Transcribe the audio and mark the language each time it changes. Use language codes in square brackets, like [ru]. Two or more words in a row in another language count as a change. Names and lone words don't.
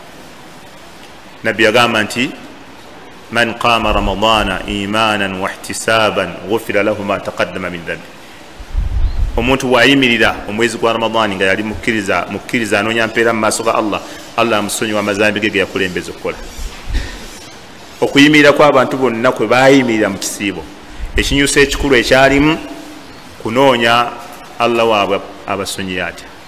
[lg] Nabbi yagamba nti [ar] من قام رمضان إيمانا واحتسابا غفر له ما تقدم من ذنبه, [lg] omuntu bw'ayimirira omwezi gwa Ramadani nga yali mukkiriza anoonya mpeera mu maaso ga Allah, Allah amusonyiwa amazambi ge ge yakulembeza okukola. Okuyimirira kw'abantu bonna kwe baayimirira mu kisiibo, ekinyusi ekikulu ekyalimu kunoonya Allah waabwe abasonyiye atya.